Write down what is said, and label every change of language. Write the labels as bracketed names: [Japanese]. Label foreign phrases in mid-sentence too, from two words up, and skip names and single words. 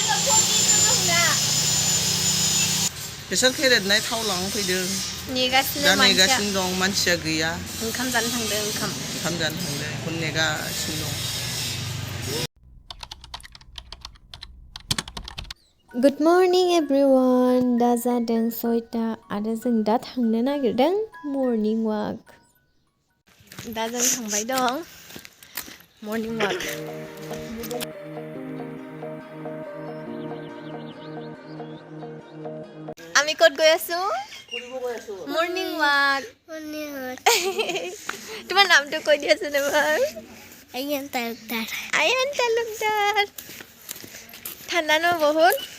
[Bodo] बेसर फेरेदनाय थाव लांफैदों नेगासिनो दं मानसिया गैया ओंखाम जानो थांदों बेखौ नेगासिनो दं [English] Good morning everyone [Bodo] दा जादों 6टा आरो जों दा थांनो नागिरदों [English] morning walk [Bodo] दा जों थांबाय दं [English] morning walk [Assamese] আমি ক'ত গৈ আছো [English] morning walk [Assamese] তোমাৰ নামটো কৈ দিয়াচোন এবাৰ আয়ান তালুকদাৰ ঠাণ্ডা ন বহুত